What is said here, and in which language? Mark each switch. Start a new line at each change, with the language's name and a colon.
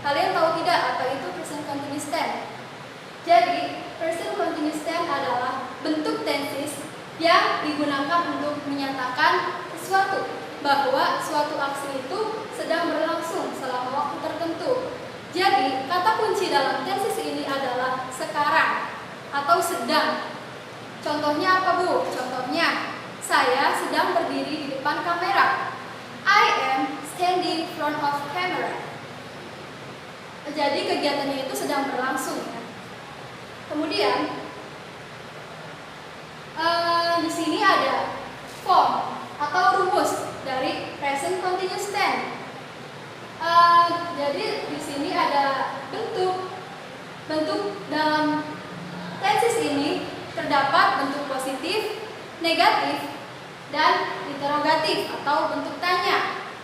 Indonesian: Kalian tahu tidak apa itu present continuous tense? Jadi, present continuous tense adalah bentuk tenses yang digunakan untuk menyatakan sesuatu, bahwa suatu aksi itu sedang berlangsung selama waktu tertentu. Jadi, kata kunci dalam tenses ini adalah sekarang atau sedang. Contohnya apa, Bu? Contohnya, saya sedang berdiri di depan kamera.
English: I am standing in front of camera.
Indonesian: Jadi kegiatannya itu sedang berlangsung ya. Kemudian di sini ada form atau rumus dari present continuous tense. Jadi di sini ada bentuk dalam tenses ini terdapat bentuk positif, negatif, dan interrogatif atau bentuk tanya.